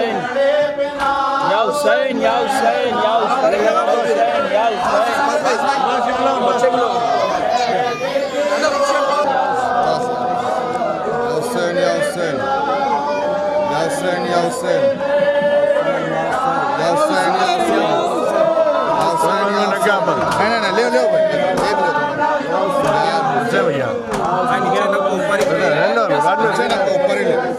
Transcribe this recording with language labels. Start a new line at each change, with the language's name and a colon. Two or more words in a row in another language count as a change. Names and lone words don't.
Arabic: يا حسين، يا حسين، يا حسين، يا حسين، يا حسين. حسين، يا حسين. يا حسين، يا حسين. يا حسين، يا حسين. يا حسين، يا حسين.
Hindi: नहीं ले ले भाई ले भैया ऊपर ही ले